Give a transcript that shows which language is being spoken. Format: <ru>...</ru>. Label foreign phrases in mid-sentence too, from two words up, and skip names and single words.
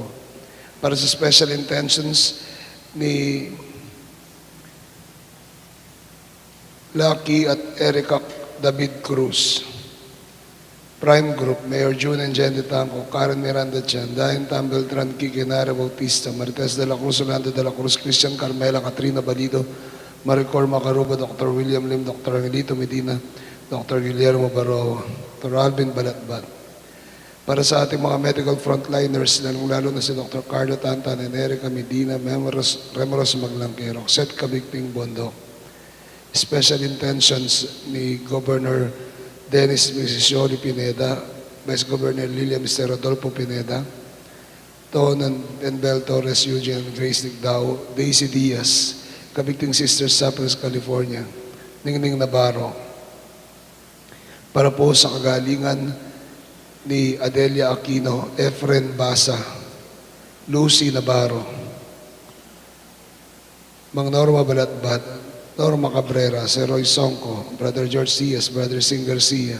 <tl>Para sa</tl> <en>special intentions</en> <tl>ni Lucky at Erica David Cruz. Prime Group, Mayor June and Jen de Tanco, Karen Miranda Chan, Dayan Tambeltran, Kiki Nara Bautista, Marites de la Cruz, Orlando de la Cruz, Christian Carmela, Katrina Balido, Maricor Macaruba, Dr. William Lim, Dr. Angelito Medina, Dr. Guillermo Barroa, Dr. Alvin Balatbat. Para sa ating mga</tl> <en>medical frontliners,</en> <tl>lalo na si Dr. Carlo Tantan and Erica Medina, Remoros Maglangkero, Seth Kabigting Bondok.</tl> <en>Special intentions</en> <tl>ni Governor Dennis Missisioli Pineda, Vice Governor Lilia Mr. Rodolfo Pineda, Ton and Bel Torres, Eugene Grace Nicdao, Daisy Diaz, Kabigting Sisters, Saples, California, Ningning Navarro. Para po sa kagalingan ni Adelia Aquino, Efren Basa, Lucy Navarro, Mang Norma Balatbat, Norma Cabrera, Sir Roy Songco, Brother George Diaz, Brother Sing Garcia.</tl>